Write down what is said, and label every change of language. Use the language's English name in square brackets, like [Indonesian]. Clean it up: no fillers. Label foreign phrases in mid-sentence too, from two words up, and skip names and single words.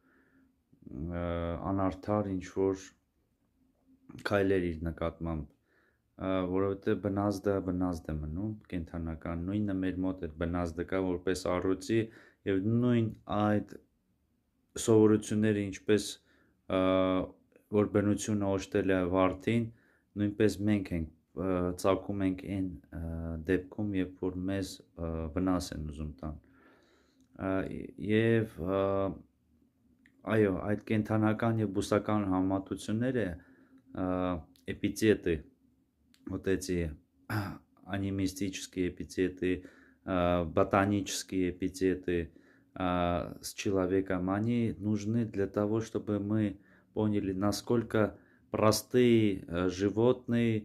[Armenian] անարդար ինչ որ քայլեր իր նկատմամբ, որովհետեւ բնազդը բնազդ է մնում, կենթանական, նույնը մեր մոտ է բնազդը կա որպես առյուծի եւ նույն այդ սովորությունները ինչպես որ բնությունը օժտել է վարդին, նույնպես մենք ենք ծագում ենք այն դեպքում, երբ որ մեզ վնաս են ուզում տան։ Եվ այո, այդ կենթանական եւ բուսական համատությունները [Russian] эпитеты, вот эти анимистические эпитеты, ботанические эпитеты с человеком, они нужны для того, чтобы мы поняли, насколько простые животные,